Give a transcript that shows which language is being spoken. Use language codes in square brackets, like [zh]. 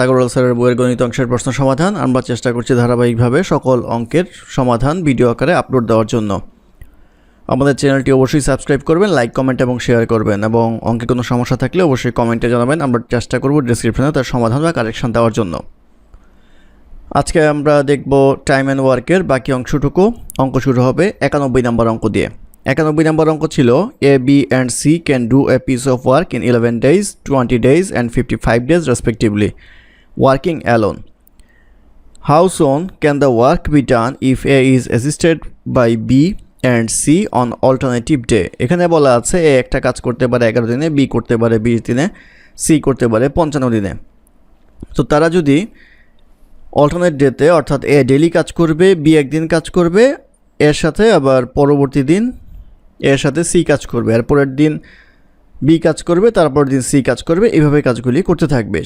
[bn] আগরওয়াল স্যারের বইয়ের গণিত অংশের প্রশ্ন সমাধান। আমরা চেষ্টা করছি ধারাবাহিকভাবে সকল অঙ্কের সমাধান ভিডিও আকারে আপলোড দেওয়ার জন্য। আমাদের চ্যানেলটি অবশ্যই সাবস্ক্রাইব করবেন, লাইক, কমেন্ট এবং শেয়ার করবেন, এবং অঙ্কে কোনো সমস্যা থাকলে অবশ্যই কমেন্টে জানাবেন। আমরা চেষ্টা করব ডেসক্রিপশনে তার সমাধান বা কারেকশন দেওয়ার জন্য। আজকে আমরা দেখব টাইম অ্যান্ড ওয়ার্কের বাকি অংশটুকু। অঙ্ক শুরু হবে 91 নম্বর অঙ্ক দিয়ে। 91 নম্বর অঙ্ক ছিল [en] A, B and C can do a piece of work in 11 days, 20 days and 55 days respectively, working alone. How soon can the work be done if A is assisted by B and C on alternative day? [bn] এখানে বলা আছে A একটা কাজ করতে পারে 11 দিনে, B করতে পারে 20 দিনে, C করতে পারে 55 দিনে। তো তারা যদি অল্টারনেট ডেতে, অর্থাৎ A ডেইলি কাজ করবে, B একদিন কাজ করবে, এর সাথে আবার পরবর্তী দিন এর সাথে সি কাজ করবে, আর পরের দিন বি কাজ করবে, তারপর দিন সি কাজ করবে, এইভাবে কাজগুলি করতে থাকবে।